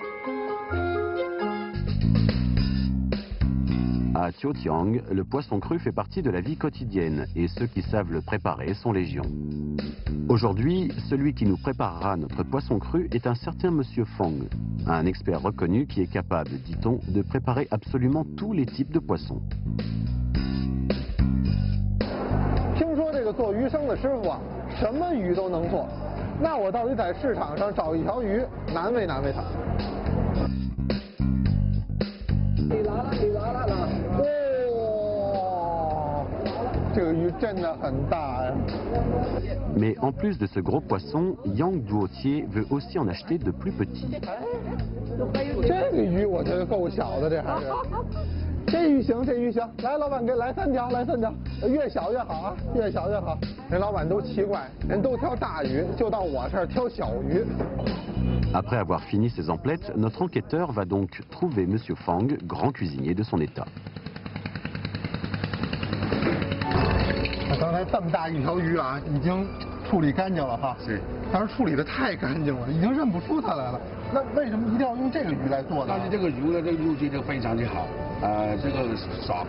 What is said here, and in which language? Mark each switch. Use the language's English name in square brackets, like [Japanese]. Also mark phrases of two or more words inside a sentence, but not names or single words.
[French] À Tiotiang, le poisson cru fait partie de la vie quotidienne et ceux qui savent le préparer sont légion. Aujourd'hui, celui qui nous préparera notre poisson cru est un certain Monsieur Fong, un expert reconnu qui est capable, dit-on, de préparer absolument tous les types de poissons. [Chinese] 听说这个做鱼生的师傅啊，什么鱼都能做，那我到底在市场上找一条鱼，难为难为他。你来了，你来了，哇，这个鱼真的很大呀。 [French] Mais en plus de ce gros poisson, Yang Duotier veut aussi en acheter de plus petits. [Chinese] 这个鱼我觉得够小的，这还是。这鱼行，这鱼行。来，老板给来3条，来3条，越小越好啊，越小越好。人老板都奇怪，人都挑大鱼，就到我这儿挑小鱼。 [French] Après avoir fini ses emplettes, notre enquêteur va donc trouver Monsieur Fang, grand cuisinier de son état. [Chinese] 刚才这么大一条鱼啊，已经处理干净了哈。是。但是处理的太干净了，已经认不出它来了。那为什么一定要用这个鱼来做呢？但是这个鱼的这个肉质就非常的好，这个爽。